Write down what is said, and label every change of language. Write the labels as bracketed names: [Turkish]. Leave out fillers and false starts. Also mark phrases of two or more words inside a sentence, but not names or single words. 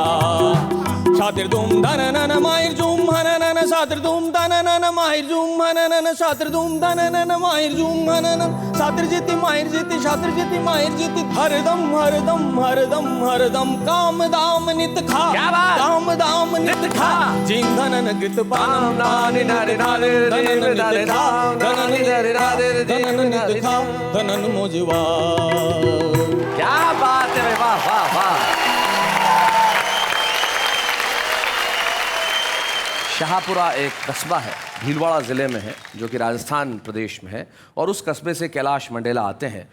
[Hindi] शातिर धूम धनन माहिर झूम हनन, शातिर धूम धनन माहिर झूम हनन, शातिर धूम धनन माहिर झूम हनन, शातिर जीती माहिर जीती शातिर जीती माहिर जीती, हरदम हरदम हरदम हरदम काम दाम नित खा, काम दाम नित खा। जीम धनन गृत पानम नानि नानि नानि धनन नित खा, धनन नित खा, धनन मोजवा। क्या बात है, वाह वाह वाह। शाहपुरा एक कस्बा है, भीलवाड़ा ज़िले में है, जो कि राजस्थान प्रदेश में है, और उस कस्बे से कैलाश मंडेला आते हैं।